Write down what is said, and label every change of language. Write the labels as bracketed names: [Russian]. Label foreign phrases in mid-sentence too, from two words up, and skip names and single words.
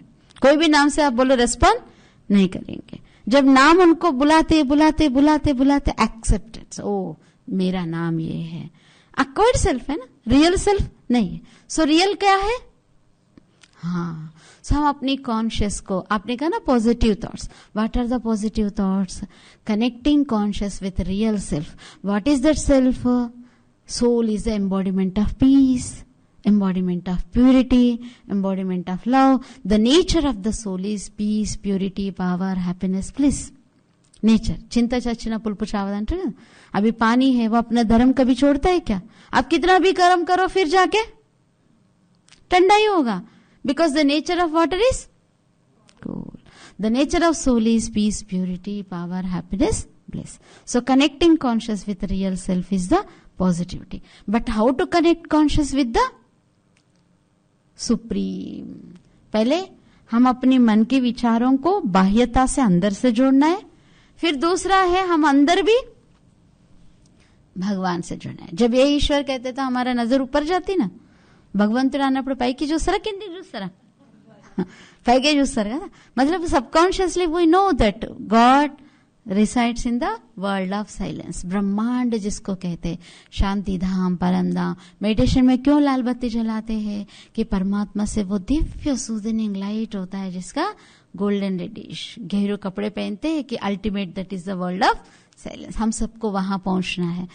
[Hindi] कोई भी नाम से आप बोलो रेस्पॉन्ड नहीं करेंगे। जब नाम उनको बुलाते बुलाते बुलाते बुलाते एक्सेप्टेड, ओ मेरा नाम ये है। [English] acquired self [Hindi] है ना, [English] real self [Hindi] नहीं है। [English] so real [Hindi] क्या है? हाँ, सो हम अपनी कॉन्शियस को, आपने कहा ना [English] positive thoughts, what are the positive thoughts? connecting conscious with real self. What is that self? Soul is the embodiment of peace, embodiment of purity, embodiment of love. The nature of the soul is peace, purity, power, happiness, bliss. [Telugu] नेचर। చింత చచ్చిన పులుపు చావదంటే కదా, [Hindi] अभी पानी है, वो अपना धर्म कभी छोड़ता है क्या? आप कितना भी गर्म करो फिर जाके ठंडा ही होगा, [English] because the nature of water is cool. the nature of soul is peace, purity, power, happiness, bliss. So connecting conscious with real self is the positivity. But how to connect conscious with the सुप्रीम? [Hindi] पहले हम अपने मन के विचारों को बाह्यता से अंदर से जोड़ना है, फिर दूसरा है हम अंदर भी भगवान से जुड़ना है। जब ये ईश्वर कहते तो हमारा नजर ऊपर जाती ना, [Telugu] भगवंतुడు అన్నప్పుడు పైకి చూస్తారా కిందికి చూస్తారా? పైకే చూస్తారు కదా। [English] मतलब subconsciously we know that God resides in the world of silence. [Hindi] ब्रह्मांड जिसको कहते हैं, शांति धाम, परम धाम। मेडिटेशन में क्यों लाल बत्ती जलाते हैं? कि परमात्मा से वो दिव्य [English] soothing light [Hindi] होता है जिसका [English] golden reddish, [Hindi] घेरू कपड़े पहनते हैं कि [English] ultimate that is the world of silence. [Hindi] हम सबको वहां पहुंचना है।